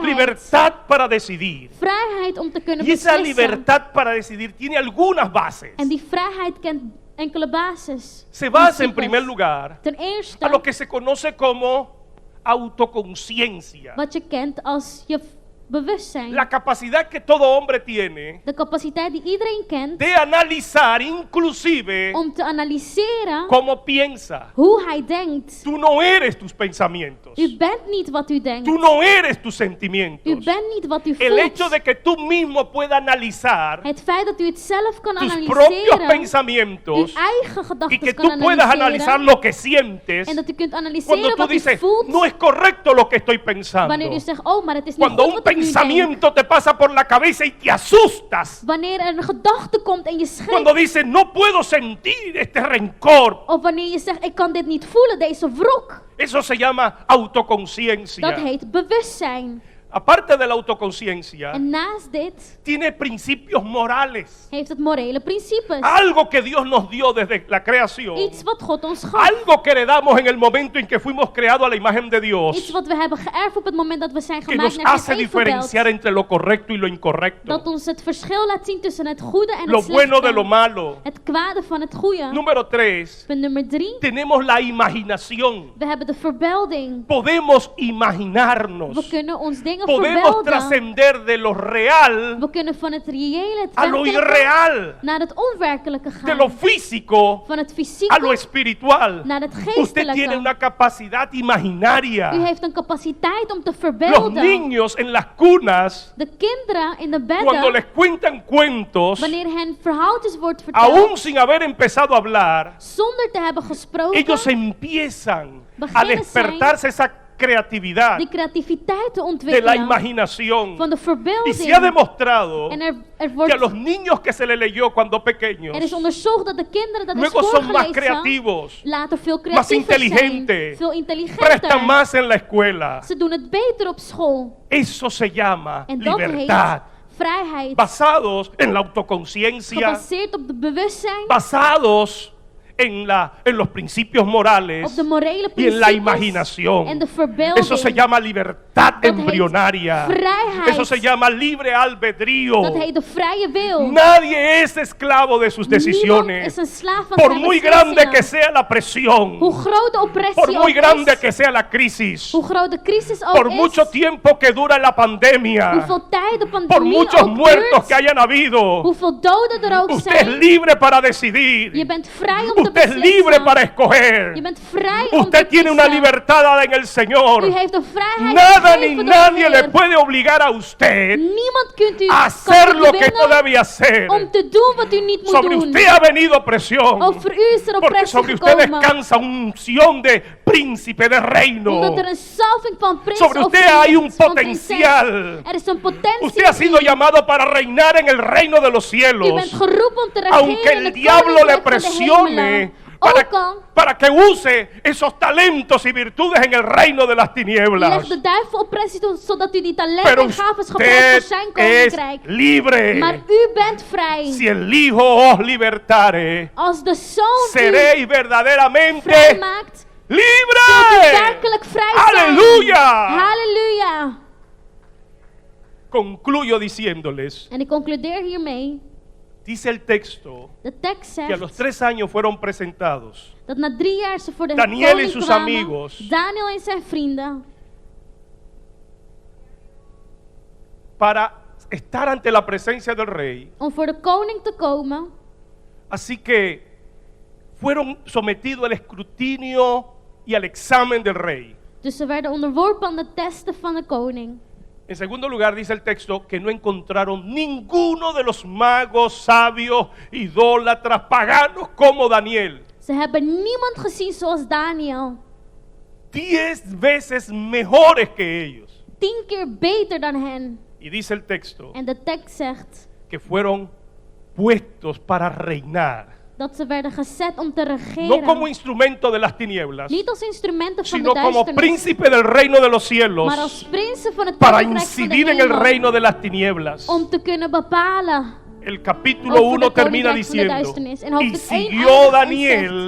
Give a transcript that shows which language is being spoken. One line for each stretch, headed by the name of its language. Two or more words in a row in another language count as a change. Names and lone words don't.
Spanish: Libertad para decidir.
Dutch: Vrijheid om te kunnen
Spanish: Y esa
Dutch: beslissen.
Spanish: libertad para decidir tiene algunas bases.
Dutch: En die vrijheid kent enkele basis.
Spanish: Se basa en
Dutch: principes.
Spanish: primer lugar
Dutch: Ten eerste,
Spanish: a lo que se conoce como autoconciencia.
Dutch: wat je kent als je bewustzijn.
Spanish: La capacidad que todo hombre tiene
Dutch: De capaciteit die iedereen kent
Spanish: de analizar inclusive
Dutch: om te analyseren
Spanish: cómo piensa.
Dutch: hoe hij denkt.
Spanish: Tú no eres tus pensamientos.
Dutch: U bent niet wat u denkt.
Spanish: Tú no eres tus
Dutch: U
Spanish: sentimientos.
Dutch: bent niet wat u
Spanish: El hecho
Dutch: voelt.
Spanish: de que tú mismo puedas analizar
Dutch: Het feit dat u het zelf kan
Spanish: tus propios
Dutch: analyseren, uw
Spanish: pensamientos
Dutch: eigen
Spanish: y
Dutch: gedachten
Spanish: que
Dutch: kan
Spanish: tú puedas analizar
Dutch: analyseren,
Spanish: lo que sientes
Dutch: en dat u kunt
Spanish: cuando
Dutch: analyseren
Spanish: tú
Dutch: wat u
Spanish: dices,
Dutch: voelt,
Spanish: no es correcto lo que estoy pensando.
Dutch: wanneer u zegt, oh, maar het is niet
Spanish: Cuando
Dutch: goed
Spanish: un
Dutch: wat ik nu denk.
Spanish: pensamiento te pasa por la cabeza y te asustas.
Dutch: Wanneer er een gedachte komt en je schrikt,
Spanish: Cuando dices, no puedo sentir este rencor.
Dutch: of wanneer je zegt, ik kan dit niet voelen, deze wrok,
Spanish: Eso se llama autoconciencia.
Dutch: dat heet bewustzijn.
Spanish: Aparte de la autoconciencia,
Dutch: En naast dit
Spanish: tiene principios morales.
Dutch: heeft het morele principes.
Spanish: Algo que Dios nos dio desde la creación.
Dutch: Iets wat God ons gaf.
Spanish: Algo que heredamos en el momento en que fuimos creados a la imagen de
Dutch: Iets
Spanish: Dios.
Dutch: wat we hebben geërfd op het moment dat we zijn
Spanish: Que
Dutch: gemaakt
Spanish: nos
Dutch: naar
Spanish: hace
Dutch: zijn evenbeeld.
Spanish: diferenciar entre lo correcto y lo
Dutch: Dat
Spanish: incorrecto.
Dutch: ons het verschil laat zien tussen het goede en
Spanish: Lo
Dutch: het
Spanish: bueno de lo
Dutch: slechte.
Spanish: malo.
Dutch: Het kwade van het goede.
Spanish: Número 3.
Dutch: Punt nummer 3.
Spanish: Tenemos la imaginación.
Dutch: We hebben de verbeelding.
Spanish: Podemos
Dutch: We
Spanish: imaginarnos.
Dutch: kunnen ons dingen
Spanish: Podemos
Dutch: verbeelden.
Spanish: trascender de lo real
Dutch: We kunnen van het reële, het
Spanish: a lo
Dutch: werkelijke,
Spanish: irreal.
Dutch: naar het onwerkelijke
Spanish: De lo
Dutch: gaan.
Spanish: físico
Dutch: Van het
Spanish: a lo
Dutch: fysieke
Spanish: espiritual.
Dutch: naar het
Spanish: Usted tiene
Dutch: geestelijke.
Spanish: una capacidad imaginaria.
Dutch: U heeft een capaciteit om te
Spanish: Los
Dutch: verbeelden.
Spanish: niños en las cunas,
Dutch: De kinderen in de
Spanish: cuando les
Dutch: bedden,
Spanish: cuentan cuentos,
Dutch: wanneer hen verhaaltjes wordt verteld,
Spanish: aún sin haber empezado a hablar,
Dutch: zonder te hebben gesproken,
Spanish: ellos empiezan a
Dutch: Beginnen
Spanish: despertarse esa creatividad
Dutch: die creativiteit te
Spanish: de la
Dutch: ontwikkelen
Spanish: imaginación.
Dutch: van de
Spanish: Y se ha
Dutch: verbeelding.
Spanish: demostrado
Dutch: En er
Spanish: que a
Dutch: wordt,
Spanish: los niños que se les leyó cuando pequeños,
Dutch: er is onderzocht dat de kinderen dat is
Spanish: luego son más
Dutch: voorgelezen,
Spanish: creativos,
Dutch: later veel
Spanish: más
Dutch: creatiever zijn,
Spanish: inteligentes,
Dutch: veel
Spanish: prestan
Dutch: intelligenter.
Spanish: más en la escuela.
Dutch: Ze doen het beter op school.
Spanish: Eso se llama
Dutch: En dat
Spanish: libertad.
Dutch: heet vrijheid.
Spanish: Basados en la autoconciencia,
Dutch: Gebaseerd op de bewustzijn,
Spanish: basados en los principios morales
Dutch: op de morele
Spanish: y en la
Dutch: principes
Spanish: imaginación.
Dutch: en de verbeelding.
Spanish: Eso se llama libertad
Dutch: Dat heet
Spanish: embrionaria.
Dutch: vrijheid.
Spanish: Eso se llama libre albedrío.
Dutch: Dat heet de vrije wil.
Spanish: Nadie es esclavo de sus
Dutch: Niemand
Spanish: decisiones.
Dutch: is een slaaf van
Spanish: Por
Dutch: zijn
Spanish: muy grande que
Dutch: beslissingen.
Spanish: sea la presión,
Dutch: Hoe groot de oppressie
Spanish: por muy
Dutch: ook
Spanish: grande
Dutch: is,
Spanish: que sea la crisis,
Dutch: hoe groot de crisis ook
Spanish: por
Dutch: is,
Spanish: mucho tiempo que dura la pandemia,
Dutch: hoeveel tijd de
Spanish: por
Dutch: pandemie
Spanish: muchos
Dutch: ook
Spanish: muertos
Dutch: duurt,
Spanish: que hayan habido,
Dutch: hoeveel doden er ook
Spanish: usted es
Dutch: zijn.
Spanish: libre para decidir.
Dutch: Je bent vrij om te
Spanish: Usted es libre
Dutch: beslissen.
Spanish: para escoger.
Dutch: Je bent vrij om te
Spanish: Usted tiene una
Dutch: kiezen.
Spanish: libertad dada en el Señor.
Dutch: U heeft een vrijheid
Spanish: Nada ni
Dutch: gegeven door de
Spanish: nadie le
Dutch: Heer.
Spanish: puede obligar a usted
Dutch: Niemand kunt u
Spanish: a hacer lo que no
Dutch: dwingen
Spanish: debe hacer.
Dutch: om te doen wat u niet moet
Spanish: Sobre
Dutch: doen.
Spanish: usted ha venido opresión.
Dutch: Over u is er
Spanish: Porque
Dutch: oppressie
Spanish: sobre usted
Dutch: gekomen.
Spanish: descansa unción de príncipe de reino.
Dutch: Omdat er een salving van prins
Spanish: Sobre
Dutch: of
Spanish: usted hay un
Dutch: van prinses.
Spanish: potencial.
Dutch: Er is een potentie.
Spanish: Usted ha sido llamado para reinar en el reino de los
Dutch: U bent
Spanish: cielos.
Dutch: geroepen om te
Spanish: Aunque
Dutch: regeren in
Spanish: el
Dutch: het
Spanish: diablo le
Dutch: koninkrijk van de
Spanish: presione
Dutch: hemelen. Ook al
Spanish: para que use esos talentos y virtudes en el reino de las tinieblas.
Dutch: legt de duivel oppressie toe, zodat u die talenten
Spanish: Pero
Dutch: en gaven gebruikt voor
Spanish: usted
Dutch: zijn
Spanish: es
Dutch: koninkrijk.
Spanish: libre.
Dutch: Maar u bent vrij.
Spanish: Si el Hijo os libertare,
Dutch: Als de zoon u
Spanish: seréis verdaderamente
Dutch: vrij maakt, zult u
Spanish: libre.
Dutch: werkelijk vrij zijn.
Spanish: Aleluya.
Dutch: Halleluja.
Spanish: Concluyo diciéndoles,
Dutch: En ik concludeer hiermee.
Spanish: dice el texto,
Dutch: De tekst
Spanish: que a los
Dutch: zegt
Spanish: 3 años fueron presentados
Dutch: dat na 3 jaar ze voor de
Spanish: Daniel
Dutch: koning
Spanish: y sus
Dutch: kwamen,
Spanish: amigos.
Dutch: Daniel en zijn vrienden,
Spanish: para estar ante la presencia del rey.
Dutch: om voor de koning te komen.
Spanish: Así que fueron sometidos al escrutinio y al examen del rey.
Dutch: Dus ze werden onderworpen aan de testen van de koning.
Spanish: En segundo lugar, dice el texto que no encontraron ninguno de los magos, sabios, idólatras, paganos como Daniel.
Dutch: Ze hebben niemand gezien zoals Daniel.
Spanish: 10 veces mejores que ellos.
Dutch: 10 keer beter dan hen.
Spanish: Y dice el texto
Dutch: En de tekst zegt
Spanish: que fueron puestos para reinar.
Dutch: dat ze werden gezet om te
Spanish: No como
Dutch: regeren.
Spanish: instrumento de las tinieblas,
Dutch: Niet als instrumenten van de
Spanish: sino como
Dutch: duisternis,
Spanish: príncipe del reino de los cielos,
Dutch: maar als prinsen van het
Spanish: para
Dutch: koninkrijk van de
Spanish: incidir en el
Dutch: hemel,
Spanish: reino de las tinieblas.
Dutch: om te kunnen bepalen
Spanish: El capítulo
Dutch: over
Spanish: 1
Dutch: de
Spanish: termina
Dutch: koninkrijk van de
Spanish: diciendo,
Dutch: duisternis. En
Spanish: y
Dutch: hoofdstuk 1
Spanish: siguió
Dutch: eindigt en
Spanish: Daniel